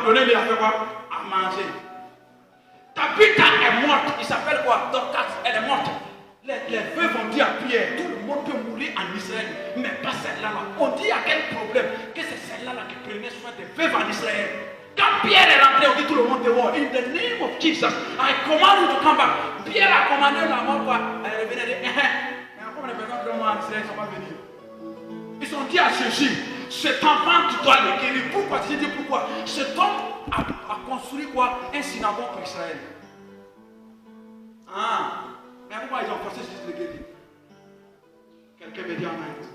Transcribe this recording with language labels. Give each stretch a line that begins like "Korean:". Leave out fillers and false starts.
French: Donnez-lui à faire quoi? À manger. Tabitha est morte, il s'appelle quoi? Dorcas, elle est morte. Les veuves ont dit à Pierre, tout le monde peut mourir en Israël, mais pas celle-là. On dit à quel problème? Que c'est celle-là qui prenait soin des veuves en Israël. Quand Pierre est rentré, on dit tout le monde dehors.
English: In the name of Jesus, I command you to come back.
French: Pierre a commandé la mort quoi? Elle revenait de mais encore les personnes de moi en Israël ne sont pas venus. Ils ont dit à Jésus, cet enfant tu dois le guérir. Pourquoi? J'ai dit pourquoi? Cet homme a construit quoi? Un synagogue pour Israël. Ah, mais pourquoi ils ont forcé Jésus de le guérir? Quelqu'un me dit amen.